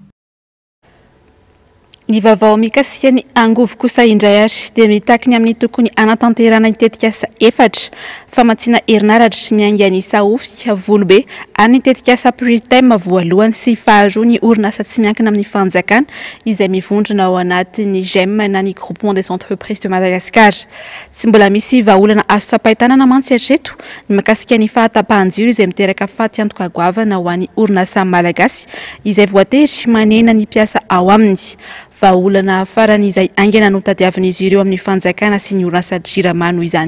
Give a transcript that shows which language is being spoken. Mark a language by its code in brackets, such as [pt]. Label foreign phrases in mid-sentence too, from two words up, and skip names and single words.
[mg] Ny vaovao mikasika ny angovo kosa indray ary dia mitaky ny amin'ny tokony anatanterana nitetika asa efatra famatsiana herinaratra miaingan'ny saofika volobe ary nitetika asa pritem voalohany sy faharoa ny orinasa tsy miankina amin'ny fanjakana izay mivondrona ao anatin'ny GEM na ny groupement des entreprises de Madagascar. Tsy mbola misy vahaolana azo sapahitanana mantsy hatreto ny makasika ny fahatapahan-jiro izay miteraka faty antoka goavana ho an'ny orinasa malagasy izay voatery manena ny mpiasa ao aminy. Vahaolana farany izay aingana no tadiavin'izy ireo amin'ny fanjakana sy ny orinasa jirama noho izany.